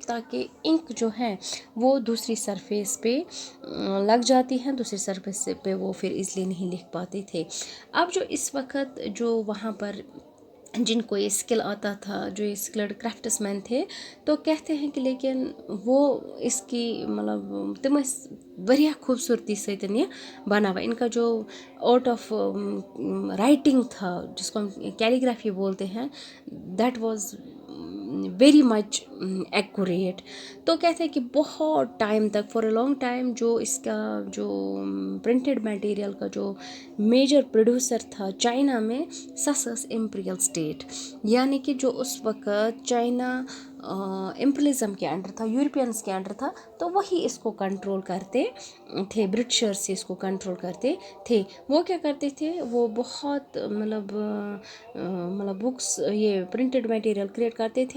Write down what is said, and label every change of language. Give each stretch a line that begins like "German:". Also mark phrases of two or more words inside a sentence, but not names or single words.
Urdu: تاکہ انک جو ہے وہ دوسری سرفیس پہ لگ جاتی ہیں، دوسری سرفیس پہ وہ پھر ایزلی نہیں لکھ پاتے تھے. اب جو اس وقت جو وہاں پر جن کو یہ اسکل آتا تھا جو یہ
English: skilled craftsmen
Urdu: تھے تو کہتے ہیں کہ لیکن وہ اس کی مطلب
Kashmiri: تم ٲسۍ واریاہ خوبصورتی سۭتۍ یہ بناوا.
Urdu: ان کا جو
English: art of writing
Urdu: تھا جس کو ہم کیلیگرافی بولتے ہیں
English: that was very much accurate.
Urdu: تو کہتے ہیں کہ بہت ٹائم تک
English: for a long time
Urdu: جو اس کا جو
English: printed material
Urdu: کا جو
English: major producer
Urdu: تھا چائنا میں
Kashmiri: سۄ ٲس
English: imperial state.
Urdu: یعنی کہ جو اس وقت چائنا امپریلزم کے انڈر تھا، یورپینس کے انڈر تھا تو وہی اس کو کنٹرول کرتے تھے، برٹشرس سے اس کو کنٹرول کرتے تھے. وہ کیا کرتے تھے وہ بہت مطلب بکس یہ
English: printed material
Urdu: کریٹ کرتے تھے.